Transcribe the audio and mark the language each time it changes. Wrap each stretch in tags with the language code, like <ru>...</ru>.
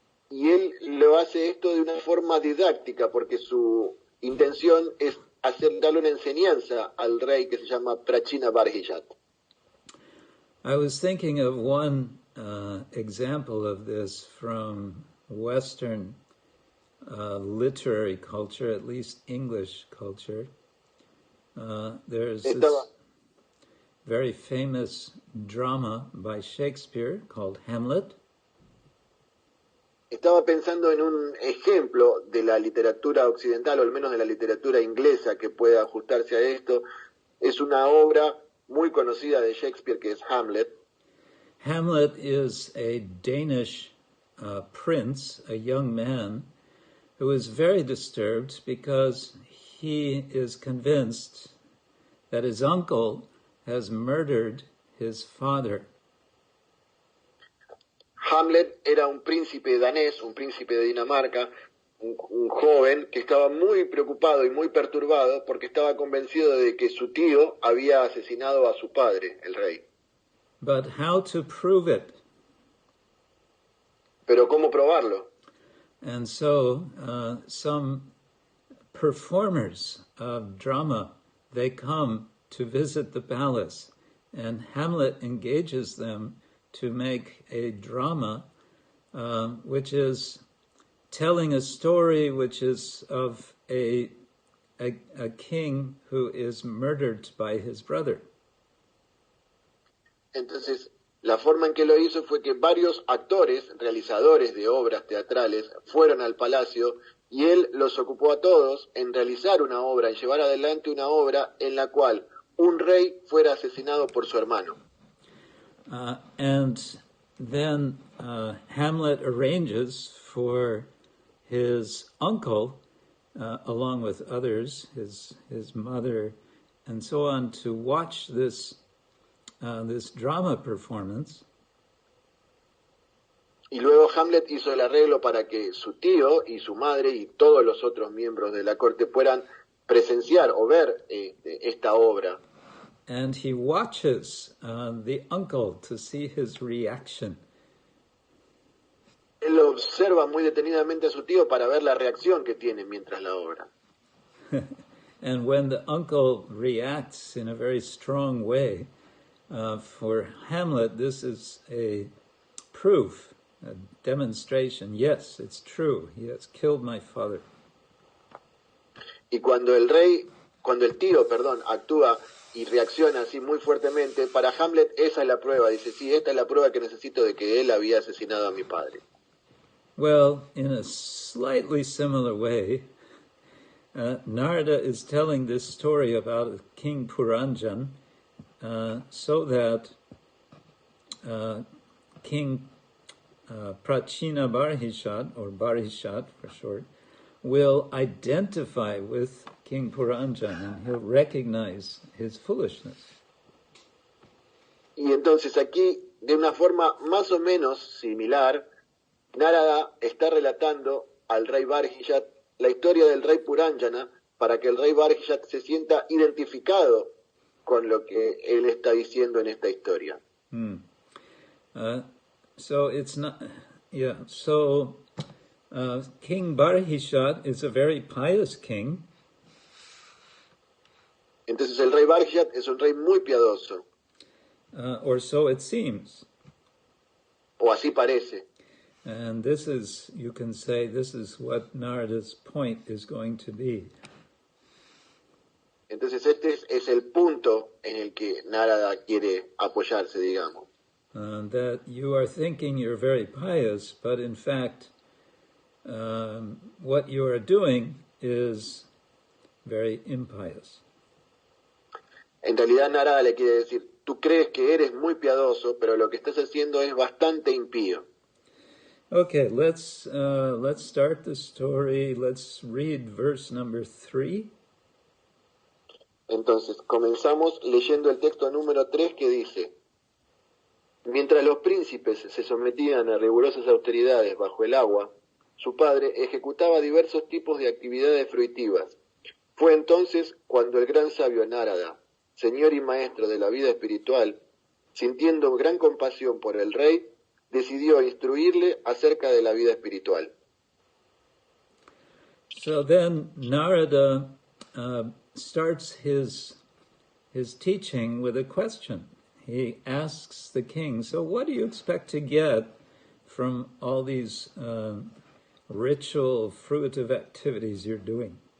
<es>Y él lo hace esto de una forma didáctica, porque su intención es darle una enseñanza al rey que se llama Prachina Barhishat.</es> <en>I was thinking of one example of this from Western literary culture, at least English culture. There's this very famous drama by Shakespeare called Hamlet.</en> <es>Estaba pensando en un ejemplo de la literatura occidental, o al menos de la literatura inglesa, que pueda ajustarse a esto. Es una obra muy conocida de Shakespeare, que es Hamlet.</es> <en>Hamlet is a Danish prince, a young man, who is very disturbed because he is convinced that his uncle has murdered his father.</en> <es>Hamlet era un príncipe danés, un príncipe de Dinamarca, un joven que estaba muy preocupado y muy perturbado porque estaba convencido de que su tío había asesinado a su padre, el rey.</es> <en>But how to prove it?</en> <es>Pero ¿cómo probarlo?</es> <en>And so some performers of drama, they come to visit the palace, and Hamlet engages them to make a drama which is telling a story which is of a king who is murdered by his brother.</en> <es>Entonces, la forma en que lo hizo fue que varios actores, realizadores de obras teatrales, fueron al palacio y él los ocupó a todos en realizar una obra, en llevar adelante una obra en la cual un rey fuera asesinado por su hermano.</es> <en>And then Hamlet arranges for his uncle, along with others, his mother, and so on, to watch this drama performance.</en> <es>Y luego Hamlet hizo el arreglo para que su tío y su madre y todos los otros miembros de la corte puedan presenciar o ver esta obra.</es> <en>And he watches the uncle to see his reaction.</en> <es>Él observa muy detenidamente a su tío para ver la reacción que tiene mientras la obra.</es> <en>And when the uncle reacts in a very strong way, for Hamlet, this is a proof, a demonstration. Yes, it's true. He has killed my father.</en> <es>Y cuando el tío, actúa y reacciona así muy fuertemente, para Hamlet esa es la prueba. Dice, sí, esta es la prueba que necesito de que él había asesinado a mi padre.</es> <en>Well, in a slightly similar way, Narada is telling this story about King Puranjan so that King Prachina Barhishat, or Barhishat for short, will identify with King Puranjan and he'll recognize his foolishness.</en> <es>Y entonces aquí, de una forma más o menos similar, Narada está relatando al rey Barhishat la historia del rey Puranjana para que el rey Barhishat se sienta identificado con lo que él está diciendo en esta historia.</es> <en>So it's not, yeah. So King Barhishat is a very pious king.</en> <es>Entonces el rey Barhishat es un rey muy piadoso.</es> <en>Or so it seems.</en> <es>O así parece.</es> <en>And this is, you can say, this is what Narada's point is going to be.</en> <es>Entonces este es el punto en el que Narada quiere apoyarse, digamos.</es> <en>That you are thinking you're very pious, but in fact, what you are doing is very impious.</en> <es>En realidad Narada le quiere decir, tú crees que eres muy piadoso, pero lo que estás haciendo es bastante impío.</es> <en>Okay, let's start the story. Let's read verse number 3.</en> <es>Entonces, comenzamos leyendo el texto número 3 que dice: mientras los príncipes se sometían a rigurosas austeridades bajo el agua, su padre ejecutaba diversos tipos de actividades fruitivas. Fue entonces cuando el gran sabio Narada, señor y maestro de la vida espiritual, sintiendo gran compasión por el rey, decidió instruirle acerca de la vida espiritual.</es> <en>So then Narada starts his teaching with a question. He asks the king, so what do you expect to get from all these ritual, fruitive activities you're doing?</en>